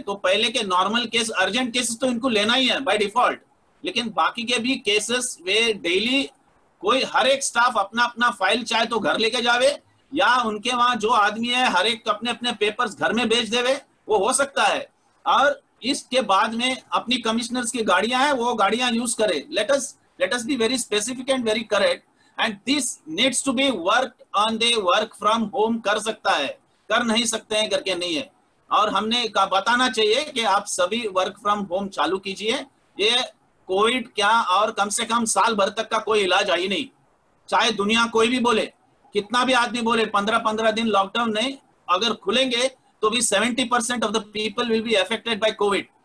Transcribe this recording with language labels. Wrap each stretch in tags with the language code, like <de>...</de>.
<hi>तो पहले के नॉर्मल केस, अर्जेंट केसेस तो इनको लेना ही है बाय डिफॉल्ट, लेकिन बाकी के भी केसेस वे डेली कोई हर एक स्टाफ अपना अपना फाइल चाहे तो घर लेके जावे, या उनके वहां जो आदमी है हर एक अपने अपने पेपर्स घर में भेज देवे, वो हो सकता है। और इसके बाद में अपनी कमिश्नर्स की गाड़ियां हैं, वो गाड़ियां यूज करे।</hi> <en>let us be very specific and very correct, and this needs to be worked on the work from home</en> <hi>कर सकता है, कर नहीं सकते हैं करके नहीं है। और हमने बताना चाहिए कि आप सभी वर्क फ्रॉम होम चालू कीजिए। ये कोविड क्या और कम से कम साल भर तक का कोई इलाज आई नहीं, चाहे दुनिया कोई भी बोले, कितना भी आदमी बोले 15-15 दिन लॉकडाउन नहीं, अगर खुलेंगे तो भी 70%</hi> <en>Off the people will be affected by COVID.</en>